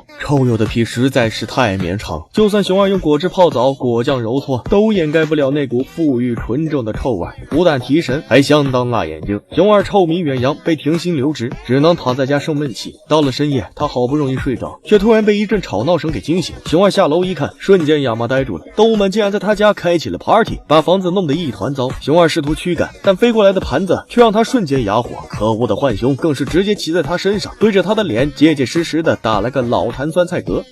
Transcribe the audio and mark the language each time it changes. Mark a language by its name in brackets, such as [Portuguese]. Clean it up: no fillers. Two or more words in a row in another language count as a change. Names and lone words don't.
[Chinese] 臭鼬的屁實在是太綿長，就算熊二用果汁泡澡、果醬揉搓，都掩蓋不了那股馥郁纯正的臭味，不但提神，還相當辣眼睛。熊二臭名遠揚，被停薪留职，只能躺在家生闷气。到了深夜，他好不容易睡着，却突然被一陣吵鬧聲給驚醒。熊二下樓一看，瞬間啞媽呆住了，動物們竟然在他家開起了 party， 把房子弄得一團糟。熊二試圖驅趕，但飛過來的盤子卻讓他瞬間啞火。可惡的浣熊更是直接騎在他身上，對着他的臉結結實實的打了個老壇酸菜嗝。